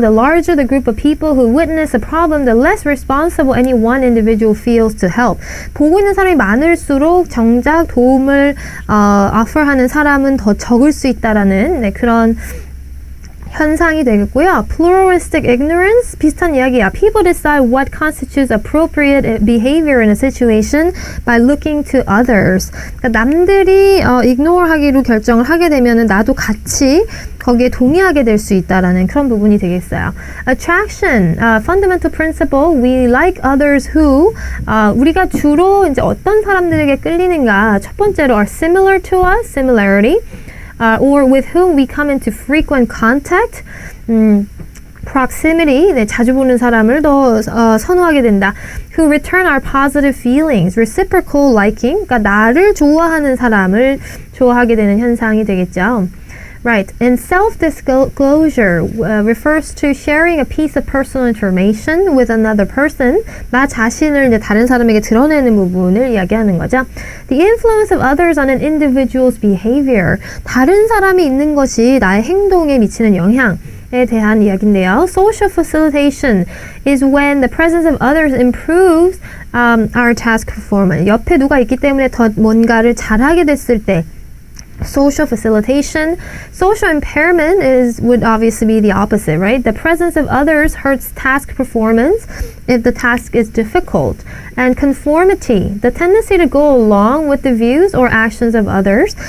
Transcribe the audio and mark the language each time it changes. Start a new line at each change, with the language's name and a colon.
English: The larger the group of people who witness a problem, the less responsible any one individual feels to help.
Korean: 보고 있는 사람이 많을수록 정작 도움을 offer하는 사람은 더 적을 수 있다라는 그런 현상이 되겠고요.
English: Pluralistic ignorance,
Korean: 비슷한 이야기야.
English: People decide what constitutes appropriate behavior in a situation by looking to others.
Korean: 그러니까 남들이 ignore하기로 결정을 하게 되면은 나도 같이 거기에 동의하게 될 수 있다라는 그런 부분이 되겠어요.
English: Attraction, fundamental principle, we like others who,
Korean: 우리가 주로 이제 어떤 사람들에게 끌리는가. 첫 번째로
English: are similar to us, similarity. Or with whom we come into frequent contact, proximity,
Korean: 자주 보는 사람을 더 선호하게 된다.
English: Who return our positive feelings, reciprocal liking,
Korean: 그러니까 나를 좋아하는 사람을 좋아하게 되는 현상이 되겠죠.
English: Right, and self-disclosure refers to sharing a piece of personal information with another person.
Korean: 나 자신을 이제 다른 사람에게 드러내는 부분을 이야기하는 거죠.
English: The influence of others on an individual's behavior.
Korean: 다른 사람이 있는 것이 나의 행동에 미치는 영향에 대한 이야기인데요.
English: Social facilitation is when the presence of others improves our task performance.
Korean: 옆에 누가 있기 때문에 더 뭔가를 잘하게 됐을 때 social facilitation.
English: Social impairment would obviously be the opposite, right? The presence of others hurts task performance if the task is difficult. And conformity, the tendency to go along with the views or actions of others.